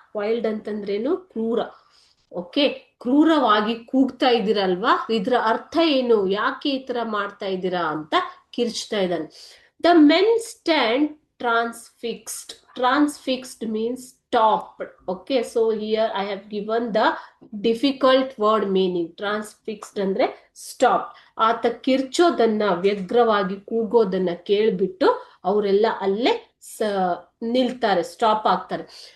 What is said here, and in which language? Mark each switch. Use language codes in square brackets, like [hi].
[kn] Wild ಅಂತಂದ್ರೇನು ಕ್ರೂರ. Okay, ಕ್ರೂರವಾಗಿ ಕೂಗ್ತಾ ಇದ್ದೀರಲ್ವಾ, ಇದ್ರ ಅರ್ಥ ಏನು, ಯಾಕೆ ಈ ತರ ಮಾಡ್ತಾ ಇದ್ದೀರಾ ಅಂತ ಕಿರ್ಚ್ತಾ ಇದ್ದಾನೆ. [en] The men stand transfixed. Transfixed means stopped. Okay, so here I have given the difficult word meaning. [kn] Transfixed ಅಂದ್ರೆ ಸ್ಟಾಪ್. ಆತ ಕಿರ್ಚೋದನ್ನ, ವ್ಯಗ್ರವಾಗಿ ಕೂಗೋದನ್ನ ಕೇಳ್ಬಿಟ್ಟು ಅವರೆಲ್ಲ ಅಲ್ಲೇ ನಿಲ್ತಾರೆ, ಸ್ಟಾಪ್ ಆಗ್ತಾರೆ.